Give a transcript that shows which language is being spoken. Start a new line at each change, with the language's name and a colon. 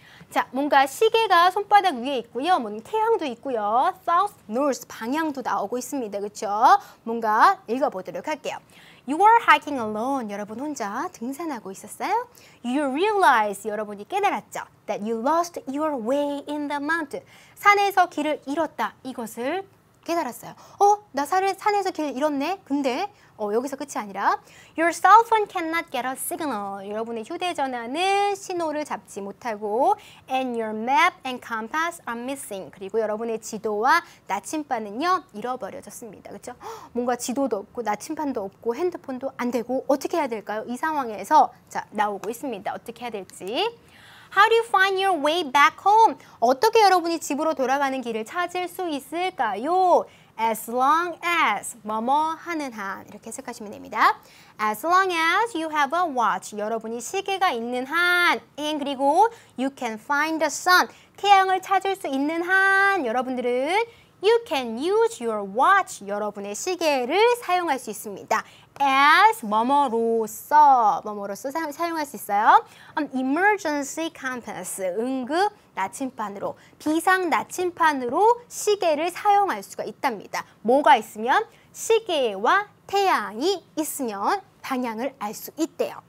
Korean: 자, 뭔가 시계가 손바닥 위에 있고요. 뭔 태양도 있고요. South, North 방향도 나오고 있습니다. 그렇죠? 뭔가 읽어보도록 할게요.
English: You are hiking alone.
Korean: 여러분 혼자 등산하고 있었어요?
English: You realize,
Korean: 여러분이 깨달았죠?
English: That you lost your way in the mountain.
Korean: 산에서 길을 잃었다. 이것을 깨달았어요. 나 산에서 길을 잃었네? 근데 여기서 끝이 아니라
English: Your cell phone cannot get a signal.
Korean: 여러분의 휴대전화는 신호를 잡지 못하고
English: And your map and compass are missing.
Korean: 그리고 여러분의 지도와 나침반은요 잃어버려졌습니다. 그렇죠? 뭔가 지도도 없고 나침반도 없고 핸드폰도 안 되고 어떻게 해야 될까요? 이 상황에서 자 나오고 있습니다. 어떻게 해야 될지.
English: How do you find your way back home?
Korean: 어떻게 여러분이 집으로 돌아가는 길을 찾을 수 있을까요? As long as 뭐뭐 하는 한 이렇게 해석하시면 됩니다.
English: As long as you have a watch
Korean: 여러분이 시계가 있는 한
English: and 그리고 you can find the sun
Korean: 태양을 찾을 수 있는 한 여러분들은
English: you can use your watch
Korean: 여러분의 시계를 사용할 수 있습니다. As 뭐뭐로서 사용할 수 있어요.
English: Emergency compass
Korean: 응급 나침반으로 비상 나침반으로 시계를 사용할 수가 있답니다. 뭐가 있으면 시계와 태양이 있으면 방향을 알 수 있대요.